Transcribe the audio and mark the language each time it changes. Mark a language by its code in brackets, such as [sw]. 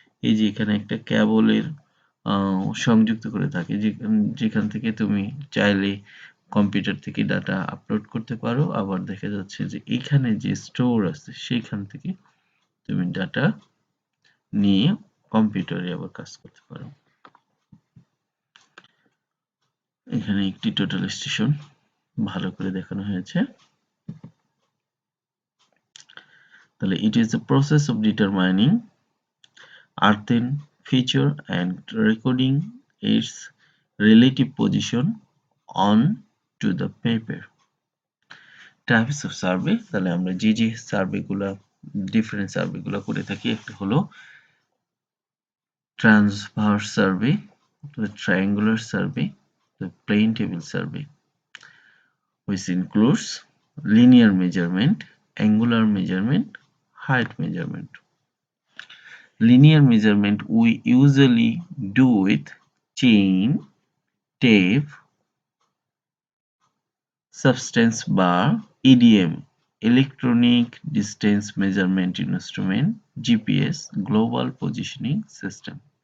[bn] এই যে এখানে একটা কেবলের সংযুক্ত করে থাকে, যেখান থেকে তুমি চাইলে কম্পিউটার থেকে ডাটা আপলোড করতে পারো, আবার দেখা যাচ্ছে যে এখানে যে স্টোর আছে সেখান থেকে তুমি ডাটা নিয়ে কম্পিউটারে আবার কাজ করতে পারো। এখানে একটি টোটাল স্টেশন ভালো করে দেখানো হয়েছে। তাহলে [en] it is the process of determining earthen feature and recording its relative position on to the paper. Types of survey, [bn] তাহলে আমরা যে সার্ভেগুলো ডিফারেন্ট সার্ভেগুলো করে থাকি, একটা হলো transverse survey, [en] the triangular survey, the plane table survey, which includes linear measurement, angular measurement, height measurement. Linear measurement we usually do with chain, tape, substance bar, EDM, electronic distance measurement instrument, GPS, global positioning system.